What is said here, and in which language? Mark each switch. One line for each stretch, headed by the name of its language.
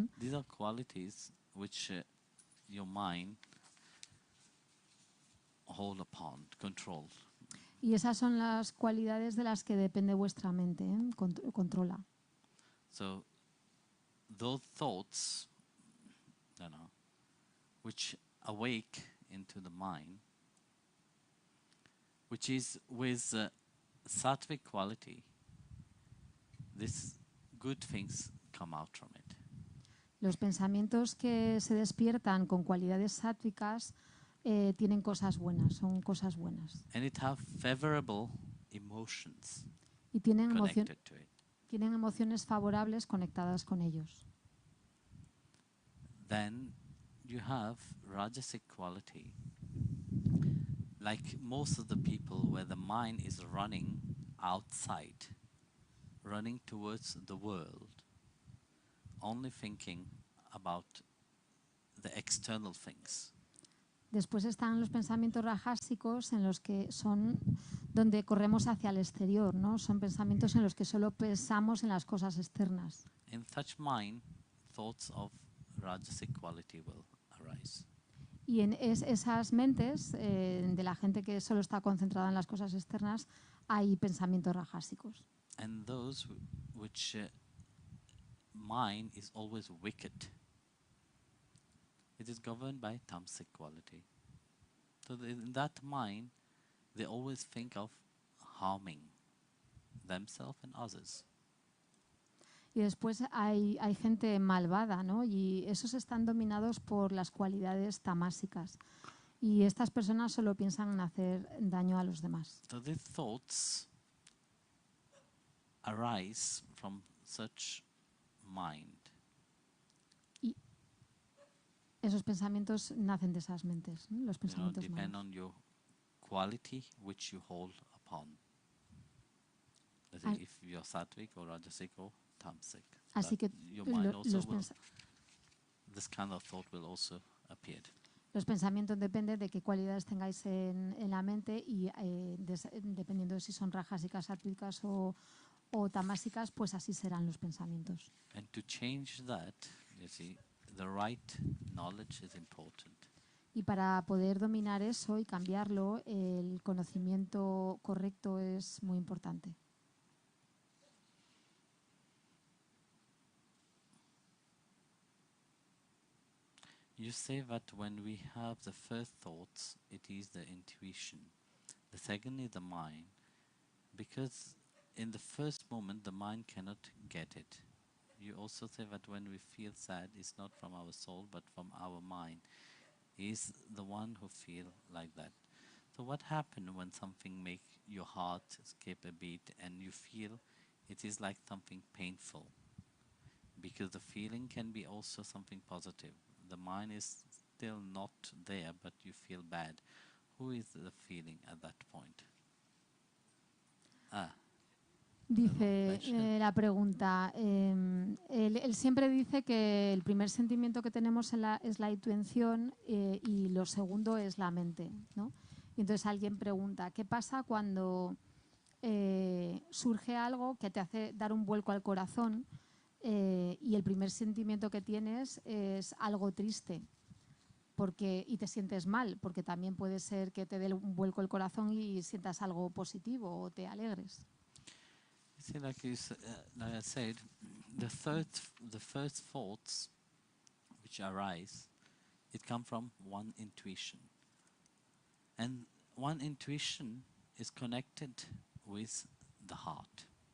English: These are qualities which your mind hold upon, control.
Spanish: Y esas son las cualidades de las que depende vuestra mente, controla.
English: So those thoughts, which awake into the mind, which is with sattvic quality, these good things come out from it.
Spanish: Los pensamientos que se despiertan con cualidades sáttvicas tienen cosas buenas, son cosas buenas.
English: And it have favorable emotions
Spanish: Y tienen
English: connected to it.
Spanish: tienen emociones favorables conectadas con ellos.
English: Then you have rajasic quality. Like most of the people where the mind is running outside, running towards the world, only thinking about the external things.
Spanish: Después están los pensamientos rajásicos en los que son donde corremos hacia el exterior, ¿no? Son pensamientos en los que solo pensamos en las cosas externas.
English: In such mind, thoughts of rajasic quality will arise.
Spanish: Y en esas mentes de la gente que solo está concentrada en las cosas externas hay pensamientos rajásicos.
English: And those which mind is always wicked. It is governed by tamasic quality. So in that mind, they always think of harming themselves and others.
Spanish: Y después hay gente malvada, ¿no? Y esos están dominados por las cualidades tamásicas. Y estas personas solo piensan en hacer daño a los demás.
English: So these thoughts arise from such mind.
Spanish: Esos pensamientos nacen de esas mentes, ¿no? Los pensamientos
English: Depend
Spanish: malos.
English: on your quality which you hold upon. Let's As- say if you're sattvic or rajasic or tamasic.
Spanish: Así que
English: Your mind also
Spanish: los,
English: will,
Spanish: pensa-
English: this kind of thought will also appear.
Spanish: los pensamientos dependen de qué cualidades tengáis en la mente y dependiendo de si son rajásicas, sáttvicas o tamásicas, pues así serán los pensamientos.
English: And to change that, you see, the right knowledge is important.
Spanish: Y para poder dominar eso y cambiarlo, el conocimiento correcto es muy importante.
English: You say that when we have the first thoughts, it is the intuition. The second is the mind. Because in the first moment, the mind cannot get it. You also say that when we feel sad, it's not from our soul, but from our mind. Is the one who feel like that. So what happened when something make your heart skip a beat and you feel it is like something painful? Because the feeling can be also something positive. The mind is still not there, but you feel bad. Who is the feeling at that point?
Spanish: Dice la pregunta, él siempre dice que el primer sentimiento que tenemos es la intuición y lo segundo es la mente, ¿no? Y entonces alguien pregunta, ¿qué pasa cuando surge algo que te hace dar un vuelco al corazón y el primer sentimiento que tienes es algo triste? Y te sientes mal, porque también puede ser que te dé un vuelco el corazón y sientas algo positivo o te alegres.
English: See, like I said, the first thoughts which arise, it come from one intuition, and one intuition is connected with the heart.